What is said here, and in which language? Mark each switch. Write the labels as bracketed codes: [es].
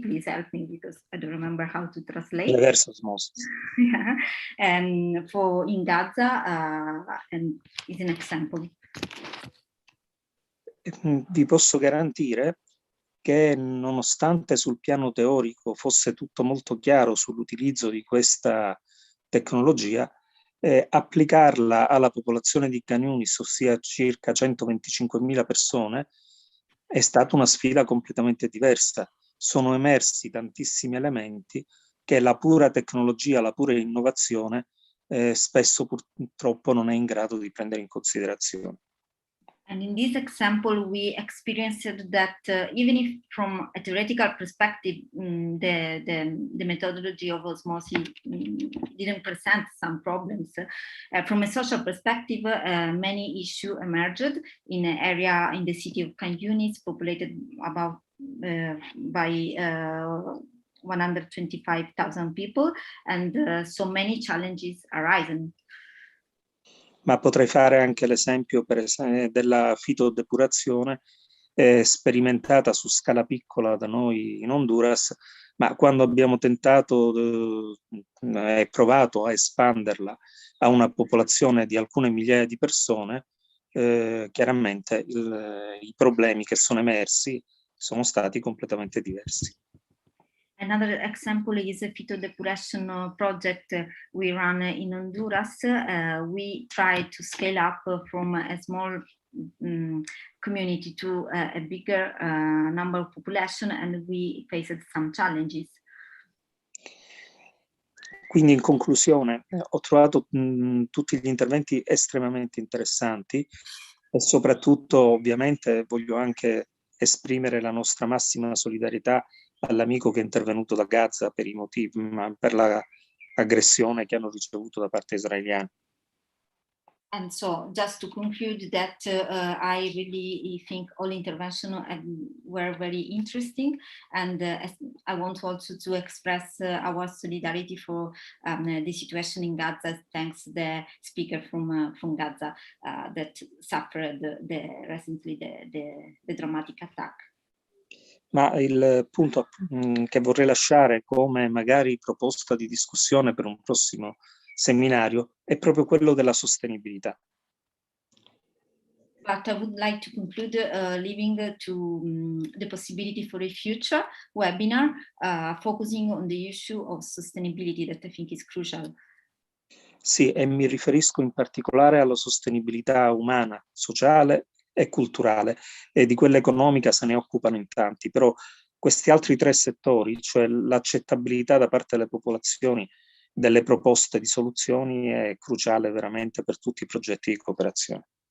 [en] Please help me because I don't remember how to translate. Reverse osmosis. Yeah. And for in Gaza, and is an example. [it] Vi posso garantire che, nonostante sul piano teorico fosse tutto molto chiaro sull'utilizzo di questa tecnologia, applicarla alla popolazione di Khan Yunis, ossia circa 125.000 persone, è stata una sfida completamente diversa. Sono emersi tantissimi elementi che la pura tecnologia, la pura innovazione spesso purtroppo non è in grado di prendere in considerazione. [en] And in this example, we experienced that even if from a theoretical perspective, the methodology of osmosis didn't present some problems, from a social perspective, many issues emerged in an area in the city of Khan Yunis, populated about by 125,000 people, and so many challenges arisen. [it] Ma potrei fare anche l'esempio della fitodepurazione sperimentata su scala piccola da noi in Honduras, ma quando abbiamo tentato e provato a espanderla a una popolazione di alcune migliaia di persone, chiaramente i problemi che sono emersi sono stati completamente diversi. [en] Another example is a phytodepuration project we run in Honduras. We try to scale up from a small community to a bigger number of population, and we faced some challenges. [it] Quindi, in conclusione, ho trovato tutti gli interventi estremamente interessanti e soprattutto, ovviamente, voglio anche esprimere la nostra massima solidarietà all'amico che è intervenuto da Gaza per i motivi, per l'aggressione che hanno ricevuto da parte israeliana. [en] And so, just to conclude that I really think all interventions were very interesting, and I want also to express our solidarity for the situation in Gaza, thanks the speaker from Gaza that suffered recently the dramatic attack. [it] Ma il punto che vorrei lasciare come magari proposta di discussione per un prossimo seminario è proprio quello della sostenibilità. [en] But I would like to conclude leaving to the possibility for a future webinar focusing on the issue of sustainability that I think is crucial. [it] Sì, e mi riferisco in particolare alla sostenibilità umana, sociale e culturale, e di quella economica se ne occupano in tanti, però questi altri tre settori, cioè l'accettabilità da parte delle popolazioni delle proposte di soluzioni, è cruciale veramente per tutti i progetti di cooperazione.